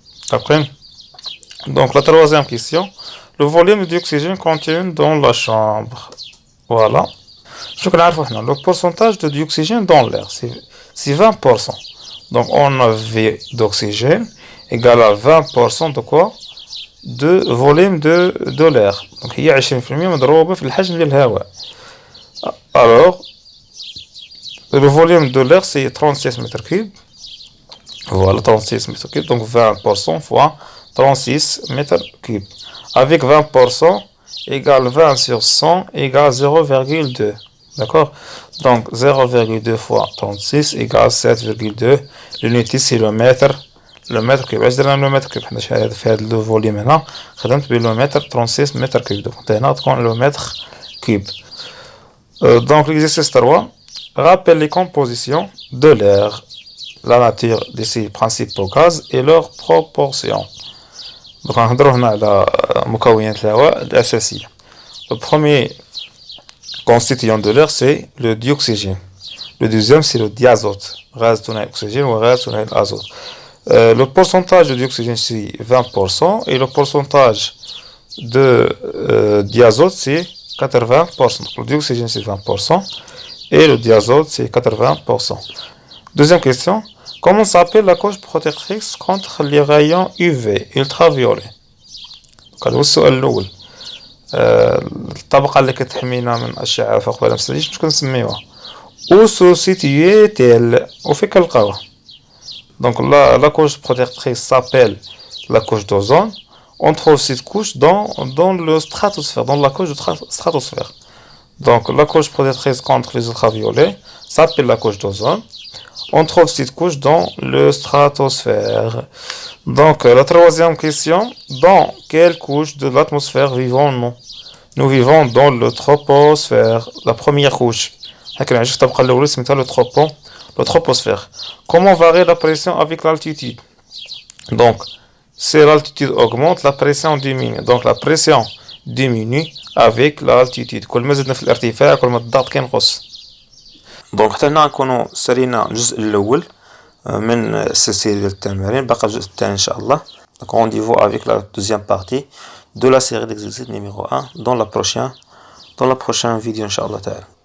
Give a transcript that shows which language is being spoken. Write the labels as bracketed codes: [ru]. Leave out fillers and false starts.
[fr] Après, donc la troisième question, le volume d'oxygène contenu dans la chambre. Voilà. Je connais le pourcentage de dioxygène dans l'air, c'est 20%. Donc on a V d'oxygène égale à 20% de quoi? De volume de l'air. Donc il y a 20% [ar] مضروبة في الحجم ديال الهواء. [fr] Alors le volume de l'air c'est 36 mètres cubes. Voilà, 36 mètres cubes. Donc 20% fois 36 mètres cubes. Avec 20% égale 20 sur 100 égale 0,2. D'accord? Donc 0,2 fois 36 égale 7,2. L'unité c'est le mètre cube. [ar] اش درنا [fr] le mètre cube؟ [ar] حنا شحال في هذا لو فوليوم هنا خدمت بالو متر 36 متر كوب. دونك هنا تكون [fr] le mètre cube. Donc l'exercice 3, rappelle les compositions de l'air, la nature de ses principaux gaz et leurs proportions. [ar] Donc غنهضروا هنا على مكونات الهواء الأساسية. [fr] Le premier constituant de l'air c'est le dioxygène. Le deuxième c'est le diazote, gaz [ar] ثنائي الأكسجين وغاز ثنائي الأزوت. [fr] Le pourcentage de dioxygène c'est 20% et le pourcentage de diazote c'est 80%. Le dioxygène c'est 20% et le diazote c'est 80%. Deuxième question, comment s'appelle la couche protectrice contre les rayons UV ultraviolets? [ar] هذا هو السؤال الأول. الطبقة اللي كتحمينا من الأشعة فوق البنفسجية شنو كنسميوها؟ [fr] Où se situe-t-elle? [ar] وفين كنلقاوها؟ [fr] Donc la couche protectrice s'appelle la couche d'ozone. On trouve cette couche dans le stratosphère, dans la couche de stratosphère. Donc la couche protectrice contre les ultraviolets s'appelle la couche d'ozone. On trouve cette couche dans le stratosphère. Donc la troisième question, dans quelle couche de l'atmosphère vivons-nous? Nous vivons dans le troposphère, la première couche [ar] هكا عجبت تبقى الاول سميتها le troposphère. [fr] Comment varie la pression avec l'altitude? Donc si l'altitude augmente, la pression diminue. Donc la pression diminue avec l'altitude. [ar] كل ما زدنا في الارتفاع كل ما الضغط كينقص. دونك حتى هنا نكونوا سالينا الجزء الاول من السلسله ديال التمارين. بقى الجزء الثاني ان شاء الله. [fr] Donc rendez-vous avec la deuxième partie de la série d'exercices numéro 1 dans la prochaine vidéo [ar] ان شاء الله تعالى.